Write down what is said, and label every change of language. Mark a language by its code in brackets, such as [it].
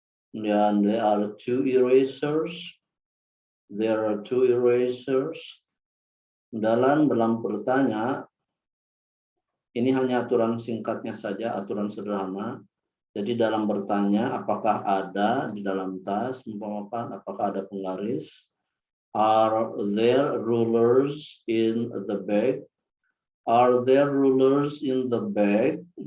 [en] Kemudian there are 2 erasers. There are 2 erasers. [id] Dalam bertanya, ini hanya aturan singkatnya saja, aturan sederhana. Jadi dalam bertanya, apakah ada di dalam tas, apakah ada penggaris? [en] Are there rulers in the bag? Are there rulers in the bag?